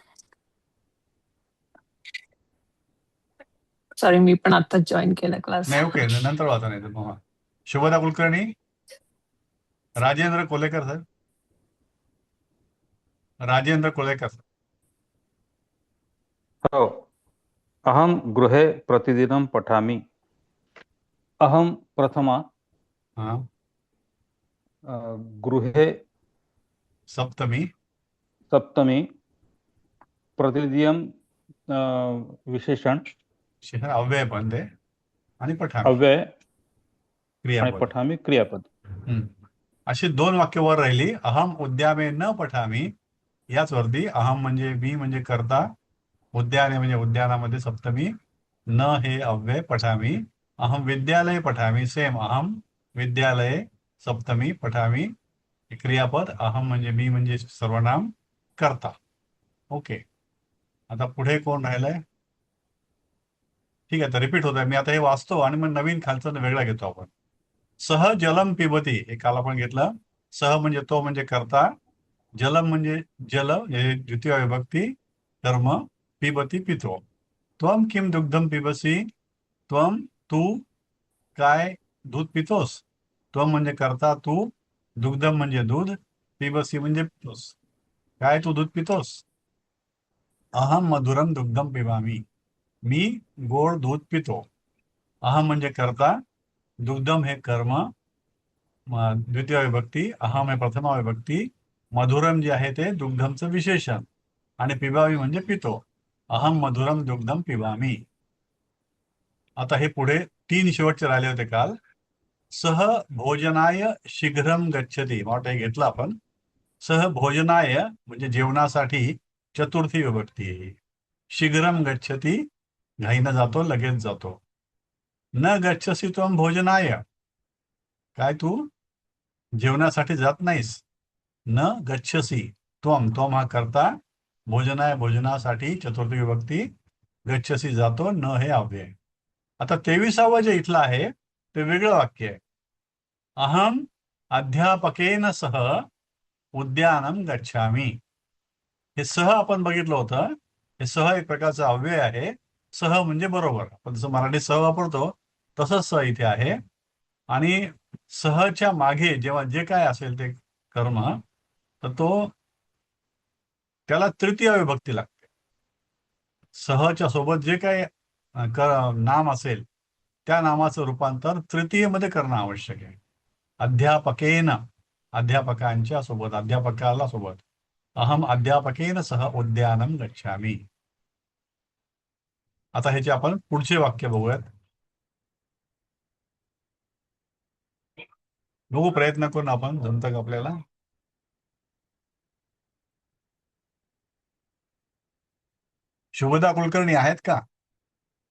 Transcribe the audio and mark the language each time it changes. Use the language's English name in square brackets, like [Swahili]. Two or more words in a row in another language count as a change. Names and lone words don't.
[Marathi] सॉरी, मी पण आता जॉईन केलं क्लास. नाही, ओके, नंतर वाचा. नाही तर शुभदा कुलकर्णी. राजेंद्र कोलेकर सर. राजेंद्र कोलेकर सर. हो. [Sanskrit] अहम गृहे प्रतिदिनं पठामि. अहम प्रथमा. गृहे [Marathi] सप्तमी. प्रतिदिनं विशेषण, अव्यय पण ते, आणि पठामी अव्यय आणि क्रियापद. पठामी क्रियापद. अशी 2 वाक्य वर राहिली. [Sanskrit] अहम उद्यामे न पठामी. [Marathi] याच वरती अहम म्हणजे मी म्हणजे करता, उद्याने म्हणजे उद्यानामध्ये सप्तमी, न हे अव्यय, पठामी. [Sanskrit] अहम विद्यालय पठामी. [Marathi] सेम, [Sanskrit] अहम विद्यालय [Marathi] सप्तमी, पठामी क्रियापद. अहम म्हणजे मी म्हणजे सर्वनाम, करता. ओके. आता पुढे कोण राहिलंय? ठीक आहे, तर रिपीट होत आहे. मी आता हे वाचतो आणि मग नवीन खालचं वेगळा घेतो आपण. [Sanskrit] सह जलम पिबती, [Marathi] हे काल आपण घेतलं. सह म्हणजे तो म्हणजे करता, जलम म्हणजे जल हे द्वितीय विभक्ती, कर्म, पिबती पितो. [Sanskrit] त्वम किम दुग्धम पिबसी. [Marathi] त्वम तू काय दूध पितोस. त्वम म्हणजे करता तू, दुग्धम म्हणजे दूध, पिबसी म्हणजे पितोस. काय तू दूध पितोस. [Sanskrit] अहम मधुरम दुग्धम पिबामी. [Marathi] मी गोड दूध पितो. अहम म्हणजे करता, दुग्धम हे कर्म, द्वितीय विभक्ती, अहम हे प्रथमा विभक्ती, मधुरम जे आहे ते दुग्धमचं विशेषण, आणि पिबामी म्हणजे पितो. [Sanskrit] अहम मधुरम दुग्धम पिबामी. [Marathi] आता हे पुढे 3 शेवटचे राहिले होते काल. [Sanskrit] सह भोजनाय शीघ्रम गच्छती, [Marathi] वाटतं हे घेतलं आपण. [Sanskrit] सह भोजनाय [Marathi] म्हणजे जेवणासाठी चतुर्थी विभक्ती आहे. [Sanskrit] शीघ्रम गच्छती [Marathi] घाईनं जातो, लगेच जातो. [Sanskrit] न गच्छसी त्वम भोजनाय, [Marathi] काय तू जेवणासाठी जात नाहीस. [Sanskrit] न गच्छसी त्वम [Marathi] हा करता, भोजनाय भोजनासाठी चतुर्थी विभक्ती, गच्छसी जातो, न हे अव्यय. आता 23वं जे इथलं आहे ते वेगळं वाक्य आहे. [Sanskrit] अहम अध्यापकेन सह उद्यानम गच्छामी. [Marathi] हे सह आपण बघितलं होतं. हे सह एक प्रकारचा अव्यय आहे. सह म्हणजे बरोबर, आपण जसं मराठी सह वापरतो तसंच सह इथे आहे. आणि सहच्या मागे जेव्हा जे काय असेल ते कर्म, तर तो त्याला तृतीय विभक्ती लागते. सहच्या सोबत जे काही नाम असेल त्या नामाचं रूपांतर तृतीयमध्ये करणं आवश्यक आहे. अध्यापकेन, अध्यापकांच्या सोबत, अध्यापकाला सोबत. [Sanskrit] अहम अध्यापकेन सह उद्यानम गच्छामी. [Marathi] आता ह्याचे आपण पुढचे वाक्य बघूयात. बघू, प्रयत्न करून आपण, जमतं का आपल्याला. शुभदा कुलकर्णी आहेत का?